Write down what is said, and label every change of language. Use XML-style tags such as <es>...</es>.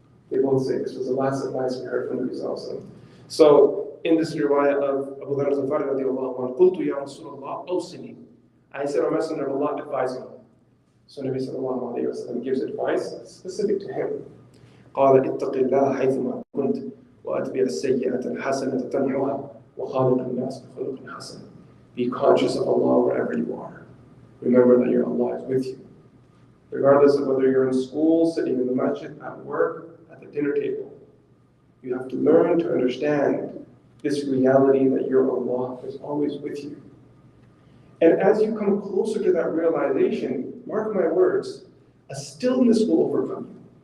<en>They both say this was the last advice we heard from the Rasulullah. So in this riwayah of Abu Dharr al-Ghifari radiallahu anhu,</en> <ar>قُلْتُ يَا رَسُولَ اللَّهِ أَوْصِنِي,</ar> <en>I said, O Messenger of Allah, advise me. So Nabi sallallahu alayhi wa sallam gives advice specific to him.</en> <ar>قال اتق الله حيثما كنت وأتبع السيئة الحسنة تمحها وخالق الناس بخلق حسن.</ar> <en>Be conscious of Allah wherever you are. Remember that your Allah is with you. Regardless of whether you're in school, sitting in the masjid, at work, at the dinner table. You have to learn to understand this reality that your Allah is always with you. And as you come closer to that realization, mark my words, a stillness will overcome you.</en>